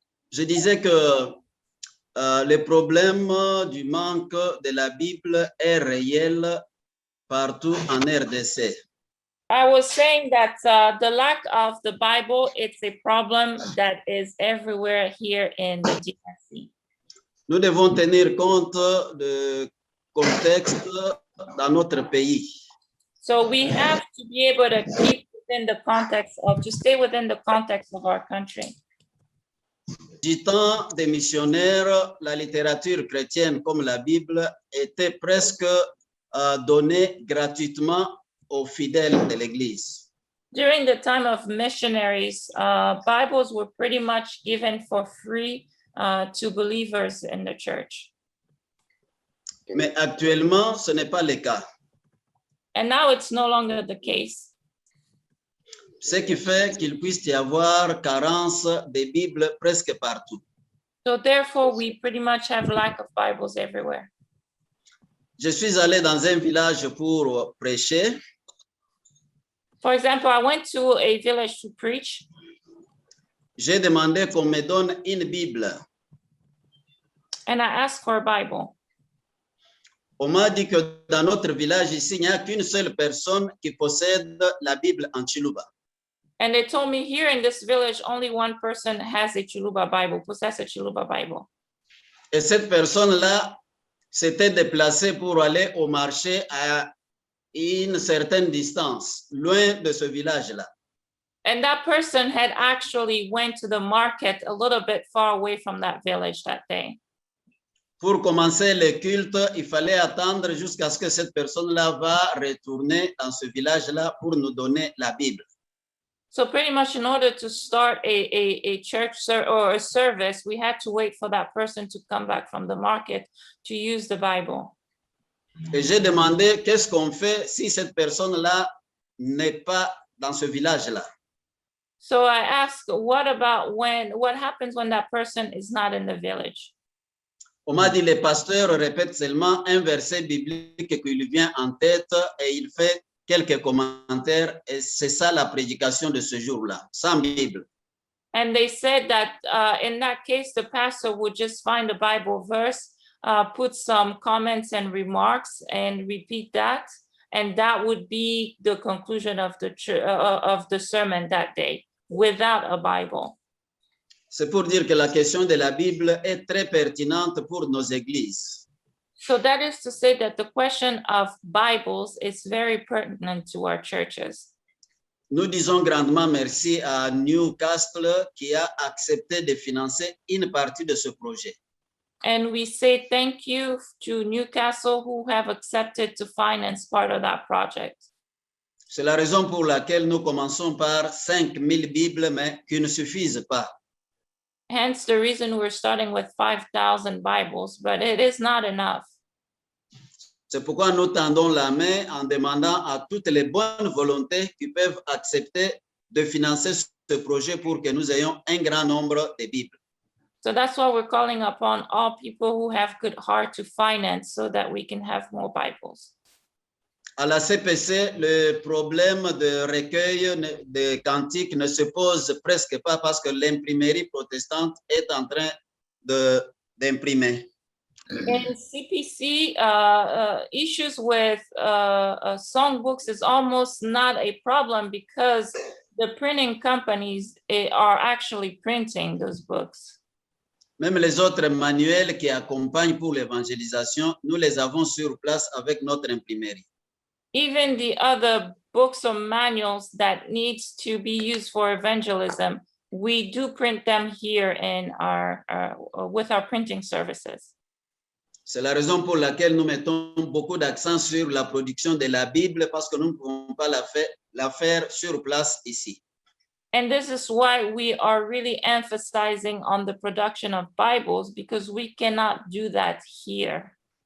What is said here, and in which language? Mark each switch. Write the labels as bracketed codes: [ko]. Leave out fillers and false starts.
[fr] Je disais que le problème du manque de la Bible est réel partout en RDC. [en] I was saying that the lack of the Bible, it's a problem that is everywhere here in the DRC. [fr] Nous devons tenir compte du contexte dans notre pays. [en] So we have to be able to keep within the context to stay within the context of our country. [fr] Du temps des missionnaires, la littérature chrétienne comme la Bible était presque donnée gratuitement aux fidèles de l'Église. [en] During the time of missionaries, Bibles were pretty much given for free to believers in the church. [fr] Mais actuellement, ce n'est pas le cas. [en] And now it's no longer the case. [fr] Ce qui fait qu'il puisse y avoir carence de Bibles presque partout. [en] So therefore, we pretty much have lack of Bibles everywhere. [fr] Je suis allé dans un village pour prêcher. [en] For example, I went to a village to preach. [fr] J'ai demandé qu'on me donne une Bible. [en] And I asked for a Bible. [fr] On m'a dit que dans notre village ici, il n'y a qu'une seule personne qui possède la Bible en Chiluba. [en] And they told me here in this village, only one person has a Chiluba Bible, possesses a Chiluba Bible. [fr] Et cette personne-là s'était déplacée pour aller au marché à une certaine distance, loin de ce village-là. [en] And that person had actually went to the market a little bit far away from that village that day. [fr] pour commencer le culte, il fallait attendre jusqu'à ce que cette personne-là va retourner dans ce village-là pour nous donner la Bible. [en] So pretty much in order to start a church or a service, we had to wait for that person to come back from the market to use the Bible. [fr] Et j'ai demandé qu'est-ce qu'on fait si cette personne-là n'est pas dans ce village-là. [en] So I asked, what happens when that person is not in the village? [fr] On m'a dit, les pasteurs répètent seulement un verset biblique qui lui vient en tête et il fait quelques commentaires et c'est ça la prédication de ce jour-là, sans Bible. [en] And they said that in that case, the pastor would just find a Bible verse, put some comments and remarks and repeat that. And that would be the conclusion of the sermon that day without a Bible. [fr] C'est pour dire que la question de la Bible est très pertinente pour nos églises. [en] So that is to say that the question of Bibles is very pertinent to our churches. [fr] Nous disons grandement merci à Newcastle qui a accepté de financer une partie de ce projet. [en] And we say thank you to Newcastle who have accepted to finance part of that project. [fr] C'est la raison pour laquelle nous commençons par 5000 Bibles, mais qui ne suffisent pas. [en] Hence the reason we're starting with 5,000 Bibles, but it is not enough. [fr] C'est pourquoi nous tendons la main en demandant à toutes les bonnes volontés qui peuvent accepter de financer ce projet pour que nous ayons un grand nombre de Bibles. [en] So that's why we're calling upon all people who have good heart to finance so that we can have more Bibles. [fr] À la CPC, le problème de recueil de cantiques ne se pose presque pas parce que l'imprimerie protestante est en train d'imprimer. [en] In CPC, issues with songbooks is almost not a problem because the printing companies are actually printing those books. [fr] Même les autres manuels qui accompagnent pour l'évangélisation, nous les avons sur place avec notre imprimerie. [en] Even the other books or manuals that needs to be used for evangelism, we do print them here in with our printing services. [fr] C'est la raison pour laquelle nous mettons beaucoup d'accent sur la production de la Bible parce que nous ne pouvons pas la faire sur place ici. [en] And this is why we are really emphasizing on the production of Bibles because we cannot do that here.